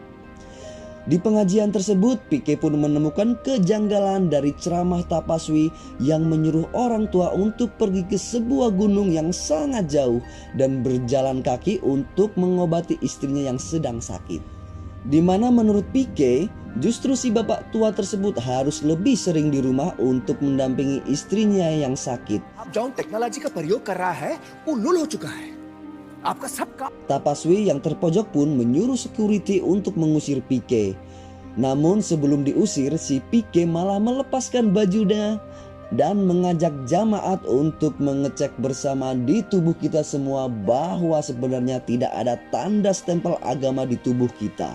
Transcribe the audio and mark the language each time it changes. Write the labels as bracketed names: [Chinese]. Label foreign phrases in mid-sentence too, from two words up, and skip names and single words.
[Indonesian] Di pengajian tersebut, Pike pun menemukan kejanggalan dari ceramah Tapaswi yang menyuruh orang tua untuk pergi ke sebuah gunung yang sangat jauh dan berjalan kaki untuk mengobati istrinya yang sedang sakit. Di mana menurut Pike, justru si bapak tua tersebut harus lebih sering di rumah untuk mendampingi istrinya yang sakit. [Hindi] अब जौन टेक्नोलॉजी का प्रयोग कर रहा है वो लुल हो चुका है. [Indonesian] Tapaswi yang terpojok pun menyuruh security untuk mengusir Pike. Namun sebelum diusir, si Pike malah melepaskan bajunya dan mengajak jamaat untuk mengecek bersama di tubuh kita semua bahwa sebenarnya tidak ada tanda stempel agama di tubuh kita.